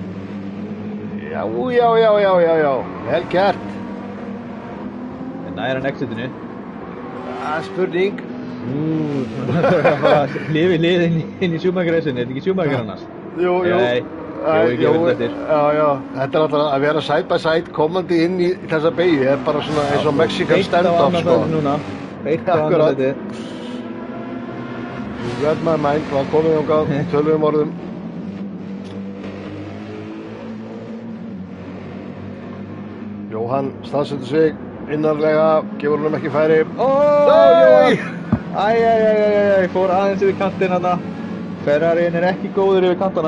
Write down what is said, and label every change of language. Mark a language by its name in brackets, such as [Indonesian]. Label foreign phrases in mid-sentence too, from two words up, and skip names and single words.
[Icelandic] Já. Vel gert. Nær hann exitinu. Það er spurning. Hlið við hlið inn í Schumacher-racinu, er þetta ekki Schumacher annars? Jú. Nei, Jói gefur þetta eftir. Já. Þetta er alltaf að vera [English] side by side [Icelandic] komandi inn í þessa beygju, er bara svona eins og [English] Mexican stand-off, [Icelandic] sko. Beitt á annarsæti. [English] You read my mind, [Icelandic] hvað komið þangað, töluðum orðum. Jóhann staðsetur sig innarlega, gefur honum ekki færi. Jóhann! Fór aðeins yfir kantinn hana. Ferrariinn er ekki góður yfir kantana.